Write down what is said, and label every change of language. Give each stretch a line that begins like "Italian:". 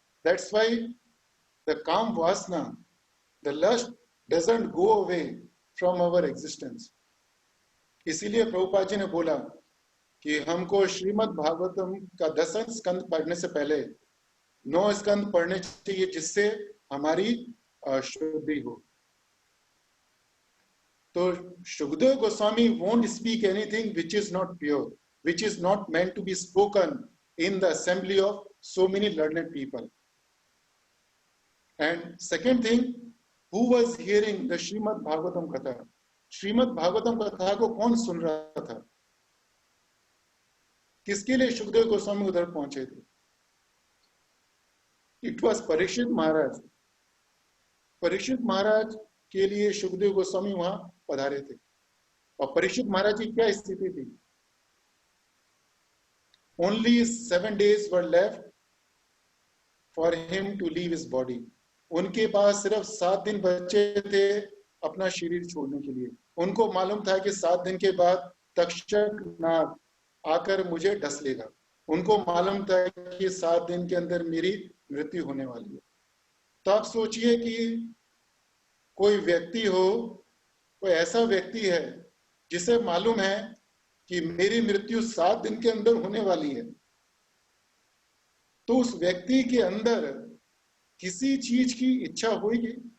English: That's why the काम वासना, the lust doesn't go away from our existence.
Hindi: इसीलिए प्रभुपाद जी ने बोला कि हमको श्रीमद् भागवतम का 10 स्कंद पढ़ने से पहले 9 स्कंद पढ़ने चाहिए, जिससे हमारी शुद्धि हो।
English: तो Shukadeva Goswami won't speak anything which is not pure, which is not meant to be spoken in the assembly of so many learned people. And second thing, who was hearing the Srimad Bhagavatam Katha?
Hindi: Shrimad Bhagavatam कथा को कौन सुन रहा था? किसके लिए शुकदेव गोस्वामी उधर पहुंचे थे?
English: it was
Hindi: परीक्षित महाराज। परीक्षित महाराज के लिए शुकदेव गोस्वामी वहां पधारे थे। और परीक्षित महाराज की क्या स्थिति थी?
English: Only 7 days were left for him to leave his body.
Hindi: उनके पास सिर्फ 7 दिन बचे थे अपना शरीर छोड़ने के लिए। उनको मालूम था कि 7 दिन के बाद तक्षक नाग आकर मुझे डस लेगा। उनको मालूम था कि 7 दिन के अंदर मेरी मृत्यु होने वाली है। तो आप सोचिए कि कोई व्यक्ति हो, कोई ऐसा व्यक्ति है जिसे मालूम है कि मेरी मृत्यु 7 दिन के अंदर होने वाली है, तो उस व्यक्ति के अंदर किसी चीज की इच्छा होगी?